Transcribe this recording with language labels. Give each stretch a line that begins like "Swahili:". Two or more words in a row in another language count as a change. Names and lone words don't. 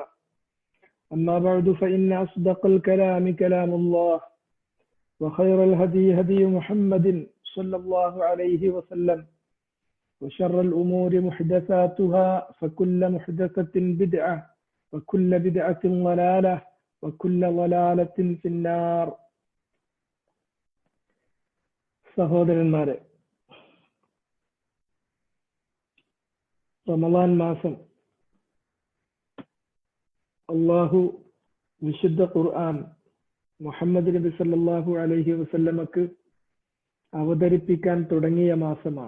Arabic: أما بعد فإن أصدق الكلام كلام الله وخير الهدي هدي محمد صلى الله عليه وسلم وشر الأمور محدثاتها فكل محدثة بدعة وكل بدعة ضلالة وكل ضلالة في النار.
Malayalam: സഹോദരന്മാരെ, റമളാൻ മാസം അള്ളാഹു വിശുദ്ധ ഖുർആൻ മുഹമ്മദ് നബി
Arabic: صلى الله عليه وسلم
Malayalam: അവതരിപ്പിക്കാൻ തുടങ്ങിയ മാസമാണ്.